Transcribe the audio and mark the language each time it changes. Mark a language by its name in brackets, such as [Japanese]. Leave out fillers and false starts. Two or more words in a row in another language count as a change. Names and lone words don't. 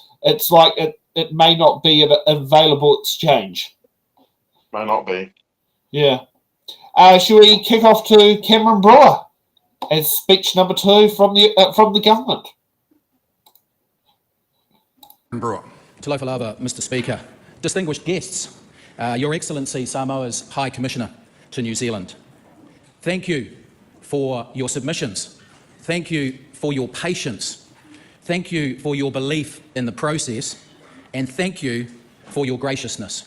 [English] It's like it may not be an available exchange. May not be. Yeah. Shall we kick off to Cameron Brewer as speech number 2 from the government? Brewer. [Samoan] Te lofa lava, [English] Mr. Speaker. Distinguished guests, Your Excellency Samoa's High Commissioner to New Zealand. Thank you for your submissions. Thank you for your patience. Thank you for your belief in the process, and thank you for your graciousness.